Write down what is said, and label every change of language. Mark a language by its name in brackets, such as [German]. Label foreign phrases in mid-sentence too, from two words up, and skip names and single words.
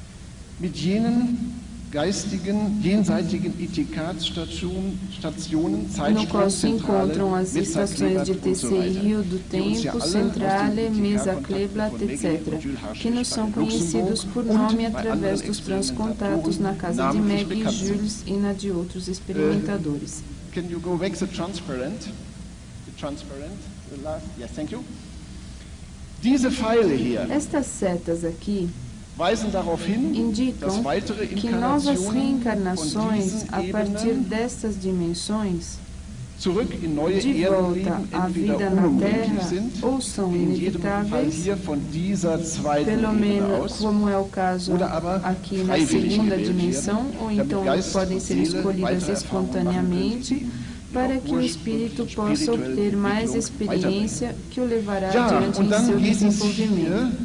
[Portuguese] No qual se encontram as estações de TCI do tempo, Centrale, Mesa Kleeblatt, etc., que nos são conhecidos por nome através dos transcontatos na casa de Meg e Jules e na de outros experimentadores. [English] Can you go back to transparent? The transparent, the last. Yes, thank you. [German] Diese Pfeile hier. [Portuguese] Estas setas aqui indicam que novas reencarnações a partir destas dimensões de volta à vida na Terra ou são inevitáveis, pelo menos como é o caso aqui na segunda dimensão, ou então podem ser escolhidas espontaneamente, para que o espírito possa obter mais experiência que o levará adiante em seu desenvolvimento.